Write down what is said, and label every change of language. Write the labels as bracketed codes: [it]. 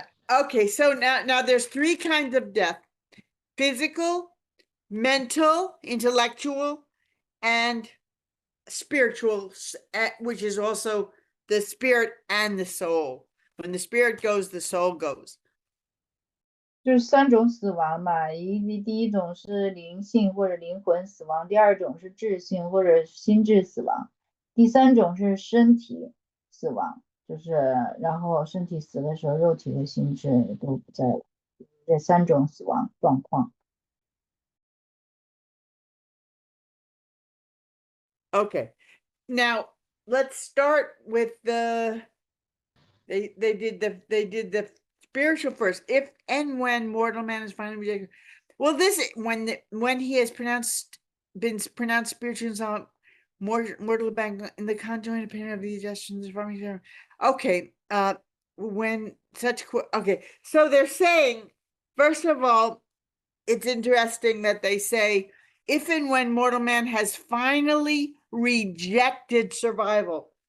[en] Okay, so now there's 3 kinds of death: physical, mental, intellectual, and spiritual, which is also the spirit and the soul. When the spirit goes, the soul goes. [zh] 就是3种死亡嘛，第一种是灵性或者灵魂死亡，第二种是智性或者心智死亡，第三种是身体死亡，就是然后身体死的时候，肉体和心智都不在了，这3种死亡状况。 [en] Okay, now let's start with they did the spiritual first. If and when mortal man is finally rejected, well, this when he has been pronounced spiritual mortal bank in the conjoint opinion of the adjustments from okay, when such okay, so they're saying, first of all, it's interesting that they say if and when mortal man has finally rejected survival.